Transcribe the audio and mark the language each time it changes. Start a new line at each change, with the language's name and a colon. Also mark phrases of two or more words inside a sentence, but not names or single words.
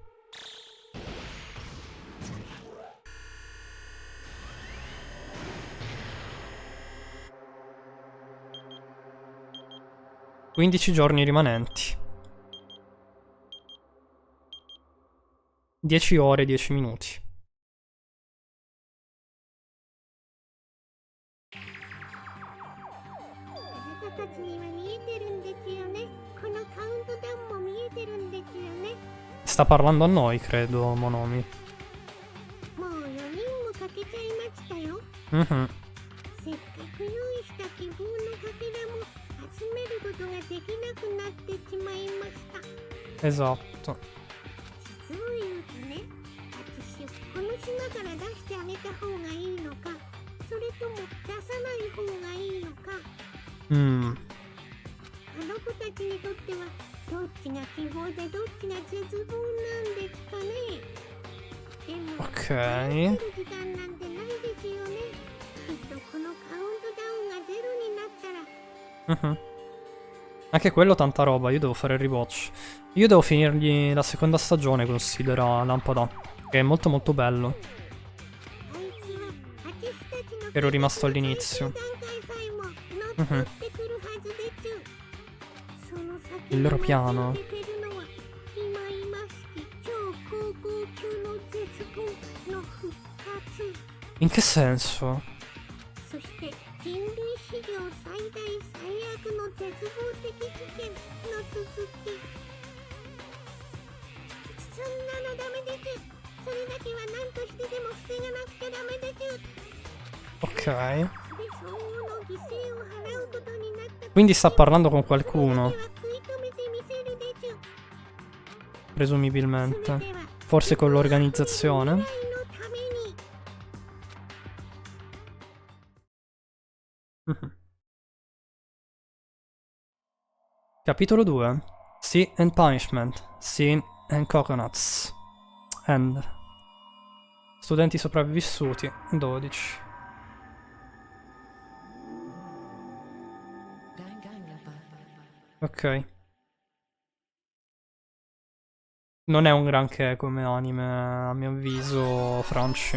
Italian: «15 giorni rimanenti. 10 ore, 10 minuti.
Japanese: たちには見えてるんですよね。このカウントダウンも見えてるんですよね。
Italian: Sta parlando a noi, credo, Monomi.
Japanese: もう4人もかけちゃいましたよ。 Mhm. せっかく用意した希望のかけらも集めることができなくなってしまいました。
Italian: Esatto.
Japanese: 実を言うとね、私この島から出してあげた方がいいのか、それとも出さない方がいいのか。あの子たちにとってはどっちが希望でどっちが絶望なんですかね。でも、待ってる時間なんてないですよね。きっとこのカウントダウンがゼロになったら。
Italian: Anche quello tanta roba, io devo fare il rewatch. Io devo finirgli la seconda stagione, considera Lampada, che è molto molto bello. Ero rimasto all'inizio. Il loro piano. In che senso?
Japanese: 人類史上最大最悪の絶望的事件の続き。そんなのダメです。それだけは何としてでも防がなくちゃダメです。
Italian: Ok.
Japanese: で相応の犠牲を払うことになった。
Italian: Quindi sta parlando con qualcuno.
Japanese: 食い止めてみせるです。
Italian: Presumibilmente. Forse con l'organizzazione. Capitolo 2.
English: Sin and Punishment. Sin and Coconuts. End.
Italian: Studenti sopravvissuti. 12. Ok. Non è un granché come anime, a mio avviso, Franci.